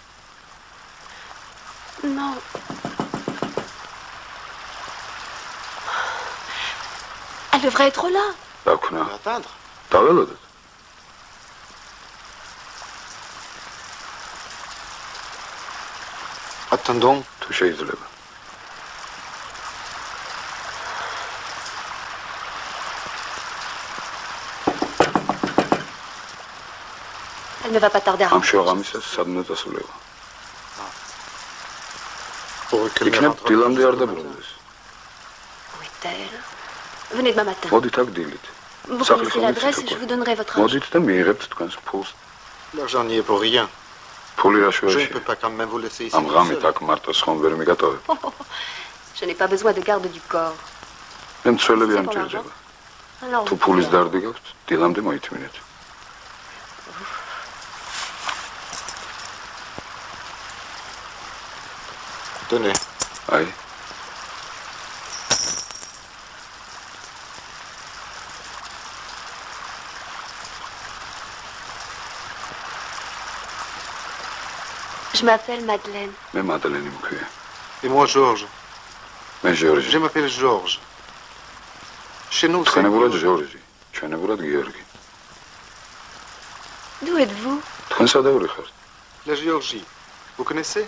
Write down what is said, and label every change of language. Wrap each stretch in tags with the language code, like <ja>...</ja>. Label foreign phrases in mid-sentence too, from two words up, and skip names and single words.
<fr>Non. Elle devrait être là.</fr> <ka>დაქნა.</ka> <fr>Attendre.</fr> <ka>დაველოდოთ.</ka> <fr>Attendons.</fr> <ka>თუ შეიძლება.</ka> <fr>Elle ne va pas tarder à</fr> <ka>ამ</ka> <fr>rentrer.</fr> <ka>შოღამისას სადმე დასულება.</ka> <fr>Pour que</fr> <ka>იქნებ დილამდე არ დაბრუნდეს.</ka> <fr>hôtel. Venez demain matin.</fr> <ka>მოდით აქ დილით.</ka> <fr>Vous connaissez l'adresse et je vous donnerai votre argent.</fr> <ka>მოდით და მიიღებთ თქვენს ფულს.</ka> <fr>L'argent n'y est pour rien.</fr> <ka>ფული რა</ka> <fr>Je ne</fr> <ka>შუაში?</ka> <fr>peux pas quand même vous laisser ici.</fr> <ka>ამ ღამით აქ მარტოს ხომ ვერ მიგატოვებ.</ka> <fr>Je n'ai pas besoin de garde du corps.</fr> <ka>მე მცველები არ მჭირდება.</ka> <fr>Alors,</fr> <ka>თუ ფულის დარდი გაქვთ, დილამდე მოითმინეთ.</ka> <fr>Tenez.</fr> <ka>აი.</ka> <fr>Je m'appelle Madeleine.</fr> <ka>მე მადლენი მქვია.</ka> <fr>Et moi, Georges.</fr> <ka>მე ჟორჟი.</ka> <fr>Je m'appelle Georges. Chez nous, c'est...</fr> <ka>თქვენებურად ჟორჟი, ჩვენებურად გიორგი.</ka> <fr>D'où êtes-vous?</fr> <ka>თქვენ სადავრი ხართ?</ka> <fr>La Géorgie. Vous connaissez?</fr>